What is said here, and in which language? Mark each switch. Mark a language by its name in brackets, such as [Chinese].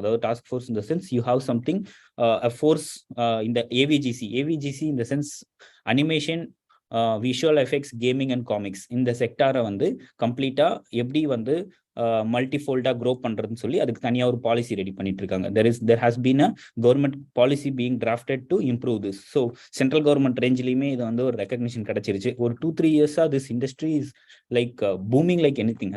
[Tamil] அதாவது [English] task force in the sense you have something a force [Tamil] in the AVGC in the sense animation, visual effects, gaming and comics இந்த செக்டாரை வந்து கம்ப்ளீட்டா எப்படி வந்து மல்டிஃபோல்டா grow பண்றதுன்னு சொல்லி அதுக்கு தனியாக ஒரு பாலிசி ரெடி பண்ணிட்டு இருக்காங்க. [English] there has been a government policy being drafted to improve this. [Tamil] So central government ரேஞ்சிலையுமே இது வந்து ஒரு ரெகக்னிஷன் கிடைச்சிருச்சு. [English] ஒரு 2-3 years this industry is like booming like anything.